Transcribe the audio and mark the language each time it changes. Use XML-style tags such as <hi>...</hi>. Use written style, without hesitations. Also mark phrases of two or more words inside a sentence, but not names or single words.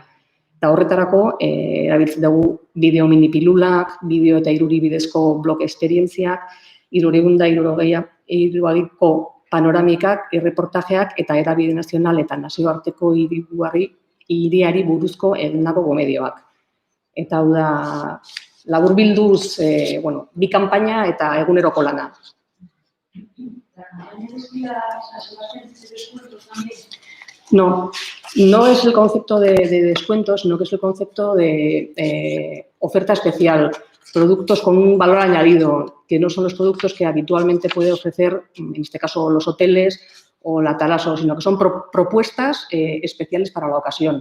<eu>Eta horretarako, erabiltzen dugu bideo minipilulak, bideo eta irudi bidezko blog esperientziak, 360ko panoramikak, erreportajeak eta hedabide nazional eta nazioarteko hiriari buruzko egindako gomedioak. Eta hau da, laburbilduz, bi kanpaina eta eguneroko lana.</eu> <es>No, no es el concepto de descuentos, sino que es el concepto de oferta especial, productos con un valor añadido, que no son los productos que habitualmente puede ofrecer, en este caso, los hoteles o la Talaso, sino que son propuestas especiales para la ocasión.</es>